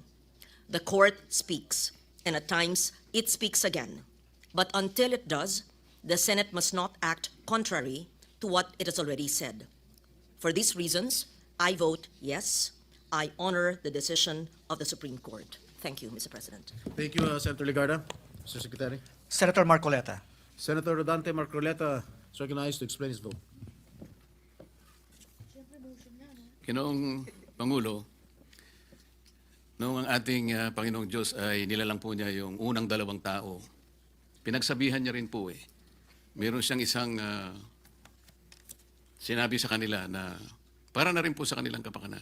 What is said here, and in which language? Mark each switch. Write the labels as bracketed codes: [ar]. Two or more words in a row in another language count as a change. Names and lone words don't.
[en] The court speaks, and at times it speaks again. But until it does, the Senate must not act contrary to what it has already said. For these reasons, I vote yes. I honor the decision of the Supreme Court. Thank you, Mr. President. Thank you, Senator Ligarda. Mr. Secretary. Senator Marcoleta. Senator Rodante Marcoleta is recognized to explain his vote. [tl] Ginoong Pangulo, noong ang ating Panginoong Diyos ay nilalang po niya yung unang dalawang tao, pinagsabihan niya rin po meron siyang isang sinabi sa kanila na para na rin po sa kanilang kapakanan.